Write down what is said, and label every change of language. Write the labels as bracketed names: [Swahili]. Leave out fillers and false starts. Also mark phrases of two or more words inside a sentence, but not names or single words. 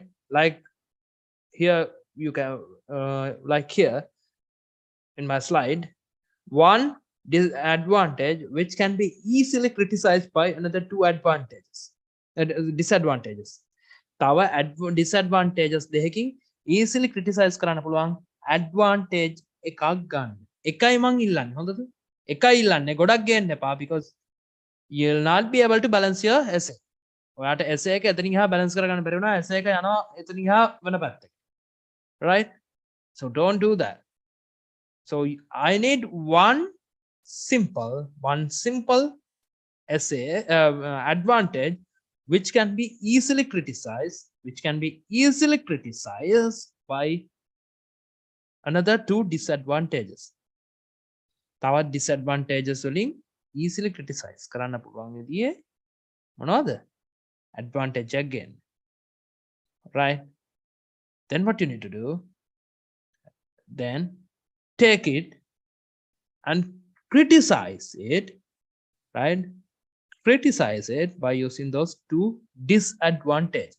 [English] Like here you can like here in my slide, one disadvantage which can be easily criticized by another two advantages, disadvantages. [Sinhala] තව disadvantages දෙකකින් [English] easily criticize [Sinhala] කරන්න පුළුවන් advantage එකක් ගන්න. එකයි මං ඉල්ලන්නේ. හොඳද? එකයි ඉල්ලන්නේ. ගොඩක් ගේන්න එපා, [English] because you'll not be able to balance your essay. [Sinhala] ඔයාට essay එක එතනින් එහා balance කරගන්න බැරි වුණා. essay එක යනවා එතනින් එහා වෙන පැත්තට. [English] Right? So don't do that. So I need one simple essay advantage which can be easily criticized, by another two disadvantages. [Sinhala] තවත් disadvantages වලින් [English] easily criticize [Sinhala] කරන්න පුළුවන් විදිහේ මොනවද? [English] Advantage again, right? Then what you need to do, then take it and criticize it, right? Criticize it by using those two disadvantages.